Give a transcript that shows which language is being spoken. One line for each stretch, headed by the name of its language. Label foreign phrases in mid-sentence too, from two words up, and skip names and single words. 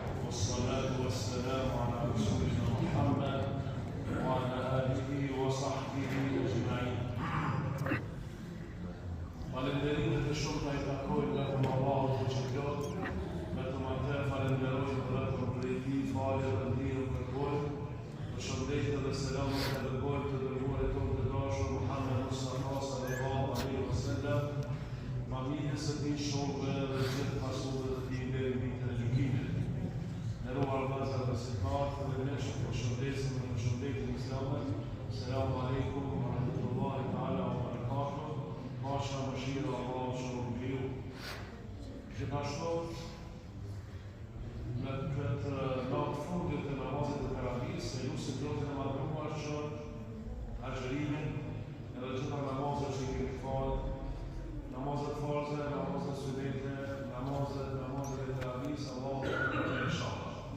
Arabic: والصلاة والسلام على رسولنا محمد وعلى آله وصحبه أجمعين.
Albanian: Falënderimet e shumta I takojnë vetëm Allahut që plot, vetëm atë falenderojmë vetëm për Tij, falë dhe ndihmë kërkojmë. Përshëndetje dhe selamet e dërgojmë të dërguarit tonë të dashur Muhammed Mustafa
Arabic: صلى الله عليه وسلم,
Albanian: familjes së tij shokëve dhe gjithë pasudhëve të tij deri në ditën e gjykimit. Nderuar vëllezër dhe besimtarë, dhe ne përshëndesim me përshëndetjen islame.
Arabic: السلام عليكم ورحمة الله تعالى وبركاته.
Albanian: Pasha mëshira Allah shumë mbiu. Gjithashtu, në këtë natë fundit të namazit të Teravis, e lusim Zotin e Madhëruar që agjërimin edhe gjitha namazet që I kemi falë, namazet farze, namazet sunete, namazet e Teravis, Allah të të inshallah.